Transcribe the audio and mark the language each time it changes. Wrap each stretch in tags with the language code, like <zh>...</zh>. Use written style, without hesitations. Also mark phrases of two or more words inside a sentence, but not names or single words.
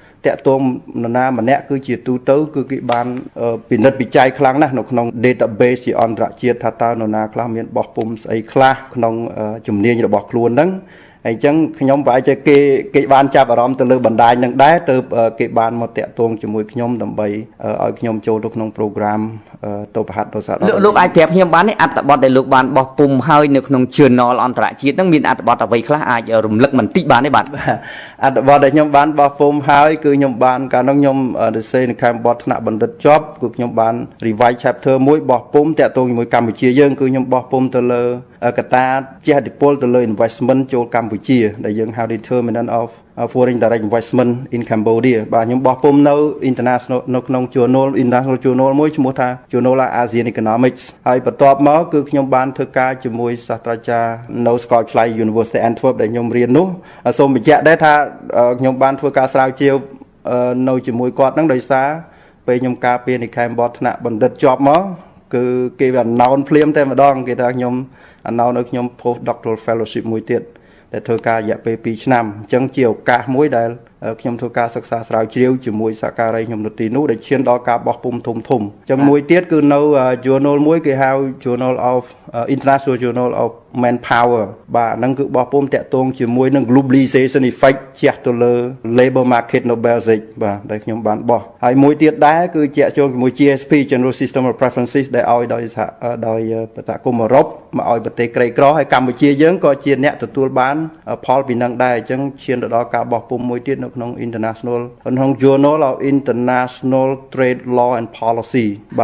<km>តាក់ទងនរណាម្នាក់គឺជាទូទៅគឺគេបានពិនិត្យវិจัយខ្លាំងណាស់នៅក្នុង database ជាអន្តរជាតិថាតើនរណាខ្លះមានបោះពុម្ពស្អីខ្លះក្នុងជំនាញរបស់ខ្លួនហ្នឹងហើយអញ្ចឹងខ្ញុំប្រហែលជាគេបានចាប់អារម្មណ៍ទៅលើបណ្ដាញនឹងដែរទៅគេបានមកតាក់ទងជាមួយខ្ញុំដើម្បីឲ្យខ្ញុំចូលទៅក្នុង program ទៅប្រហាត់ដល់សារ លោកអាចប្រាប់ខ្ញុំបានទេអត្ថបទដែលលោកបានបោះពុម្ពហើយនៅក្នុង journal អន្តរជាតិហ្នឹងមានអត្ថបទអ្វីខ្លះអាចរំលឹកបន្តិចបានទេបាទ អត្ថបទដែលខ្ញុំបានបោះពុម្ពហើយគឺខ្ញុំបានកាលនោះខ្ញុំទៅសេនៅខាងបទថ្នាក់បណ្ឌិតជាប់គឺខ្ញុំបាន</km> <en>revise chapter</en> <km>មួយបោះពុម្ពតាក់ទងជាមួយកម្ពុជាយើងគឺខ្ញុំបោះពុម្ពទៅលើកត្តាជះឥទ្ធិពលទៅលើ investment ចូលកម្ពុជាដែលយើងហៅ</km> <en>determinant of foreign direct investment in Cambodia</en> <km>បាទខ្ញុំបោះពុម្ពនៅ international នៅក្នុង</km> <en>international journal</en> <km>មួយឈ្មោះថា Journal ASEAN Economics ហើយបន្ទាប់មកគឺខ្ញុំបានធ្វើការជាមួយសាស្ត្រាចារ្យនៅសាកលវិទ្យាល័យ University Antwerp ដែលខ្ញុំរៀននោះសូមបញ្ជាក់ដែរថាខ្ញុំបានធ្វើការស្រាវជ្រាវនៅជាមួយគាត់ហ្នឹងដោយសារពេលខ្ញុំ ការពារនិកាយបទថ្នាក់បណ្ឌិតជាប់មកគឺគេវា announce ភ្លាមតែម្ដងគេថាខ្ញុំ announce នៅខ្ញុំ</km> <en>post doctoral fellowship</en> <km>មួយទៀតដែលធ្វើការរយៈពេល2ឆ្នាំអញ្ចឹងជាឱ កាសមួយដែលខ្ញុំធ្វើការសិក្សាស្រាវជ្រាវជាមួយសាការីខ្ញុំនៅទីនោះដែលឈានដល់ការបោះពុម្ពធំអញ្ចឹងមួយទៀតគឺនៅ journal មួយគេហៅ Journal of International Journal of Manpower បាទហ្នឹងគឺបោះពុម្ពតាក់ទងជាមួយនឹង</km> <en>globalization effect</en> <km>ជះទៅលើ</km> <en>labor market</en> <km>នៅ Belgium បាទដែលខ្ញុំបានបោះហើយមួយទៀតដែរគឺជាក់ជងជាមួយ GSP General System of Preferences ដែលឲ្យដោយប្រតាគមអឺរ៉ុបមកឲ្យប្រទេសក្រីក្រហើយកម្ពុជាយើងក៏ជាអ្នកទទួលបានផលពីនឹងដែរអញ្ចឹងឈានទៅដល់ការបោះពុម្ពមួយទៀតនៅក្នុង International ក្នុង Journal of International Trade Law and Policy បាទ</km>